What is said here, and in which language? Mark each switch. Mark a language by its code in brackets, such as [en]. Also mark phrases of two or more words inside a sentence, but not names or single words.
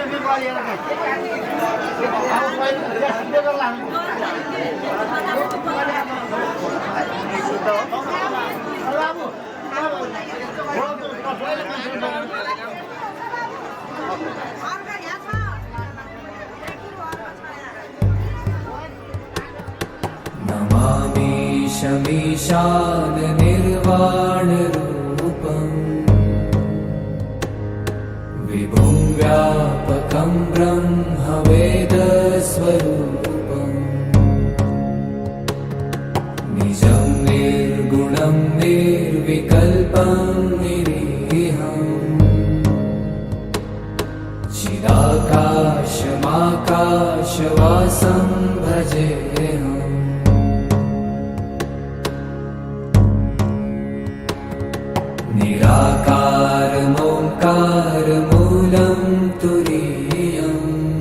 [ne] लिएर गए। अब पहिले सिधै गर्ला हामी। बाबु [sa] नमामि शमीशान निर्वाणरूपम् विभुं व्यापकं ब्रह्मवेदस्वरूपम् निजं निर्गुणं निर्विकल्पं निरीहम् चिदाकाशमाकाशवासं भजेऽहम् निराकारमोङ्कारमूलं तुरीयम्